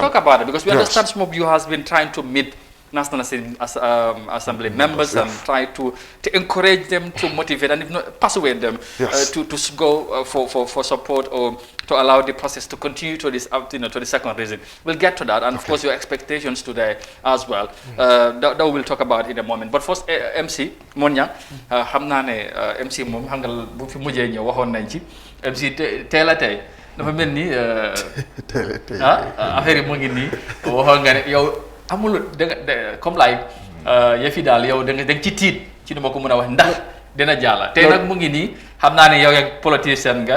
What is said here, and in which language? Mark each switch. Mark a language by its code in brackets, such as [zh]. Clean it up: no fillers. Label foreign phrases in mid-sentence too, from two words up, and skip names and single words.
[en] We'll talk about it because we understand some of you has been trying to meet National Assembly members and try to encourage them, to motivate and if not persuade them to go for support or to allow the process to continue to this to the second reason. We'll get to that, and of course your expectations today as well. That we'll talk about in a moment. But first, [wo] MC Monya, xam naa ne MC moom xam nga bu fi mujjee ñëw waxoon nañ ci MC teel a tey dafa mel ni affaire yi mu ngi nii waxoon nga ne yow. amul comme like yëfi daal yow da nga ci tiit ci nu ma ko mën a wax ndax dina jàlla tey nag mu ngi nii xam naa ne yow yak politicien nga